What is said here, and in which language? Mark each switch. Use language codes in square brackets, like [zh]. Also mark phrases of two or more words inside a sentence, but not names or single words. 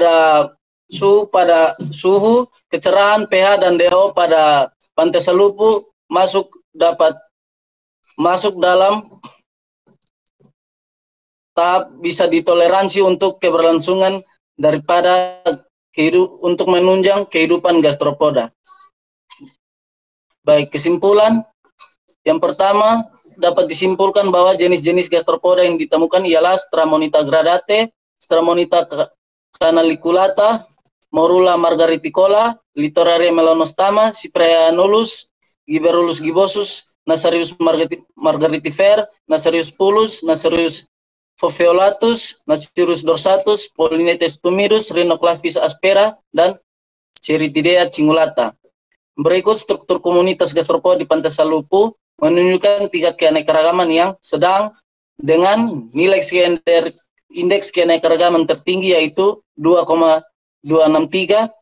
[id] kecerahan, pH, dan DO pada Pantai Salupu dapat masuk dalam tahap bisa ditoleransi untuk keberlangsungan daripada untuk menunjang kehidupan gastropoda. Baik, kesimpulan. Yang pertama, dapat disimpulkan bahwa jenis-jenis gastropoda yang ditemukan ialah Stramonita gradate, Stramonita canaliculata, Morula margariticola, Litoraria melanostama, Cypraea annulus, Giberulus gibosus, Nasarius margaritifer, Nasarius pulus, Nasarius foveolatus, Nasirus dorsatus, Polynetes tumidus, Rhinoclavis aspera, dan Ceritidea cingulata. Berikut struktur komunitas gastropoda di Pantai Salupu menunjukkan tingkat keanekaragaman yang sedang dengan nilai indeks keanekaragaman tertinggi yaitu 2,263.